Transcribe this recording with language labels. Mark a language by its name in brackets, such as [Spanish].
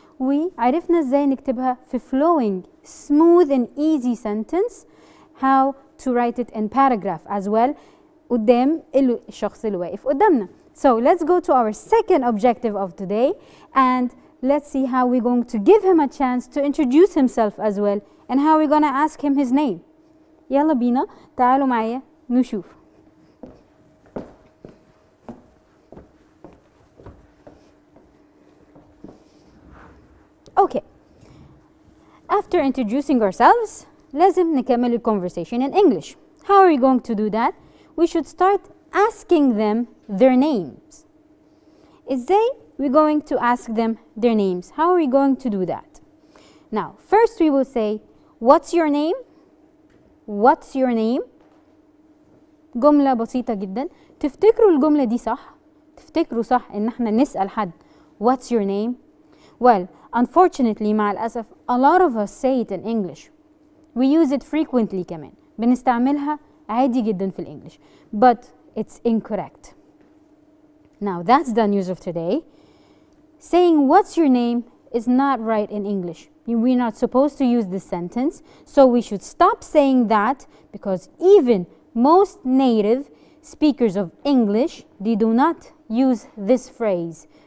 [Arabic] وعرفنا ازاي نكتبها في [English] flowing, smooth and easy sentence, how to write it in paragraph as well [Arabic] قدام الشخص اللي واقف قدامنا. [English] So let's go to our second objective of today and let's see how we're going to give him a chance to introduce himself as well and how we're going to ask him his name. [Arabic] يلا بينا تعالوا معايا نشوف. [English] Okay. After introducing ourselves, [Arabic] لازم نكمل ال [English] conversation in English. How are we going to do that? We should start asking them their names. [Arabic] ازاي [English] we're going to ask them their names? How are we going to do that? Now, first we will say, what's your name? What's your name? [Arabic] جملة بسيطة جدا. تفتكروا الجملة دي صح؟ تفتكروا صح ان احنا نسأل حد [English] what's your name? Well, unfortunately [Arabic] مع الأسف [English] a lot of us say it in English. We use it frequently [Arabic] كمان. بنستعملها عادي جدا في الإنجليش. [English] But it's incorrect. Now that's the news of today. Saying what's your name is not right in English. We're not supposed to use this sentence. So we should stop saying that because even most native speakers of English, they do not use this phrase.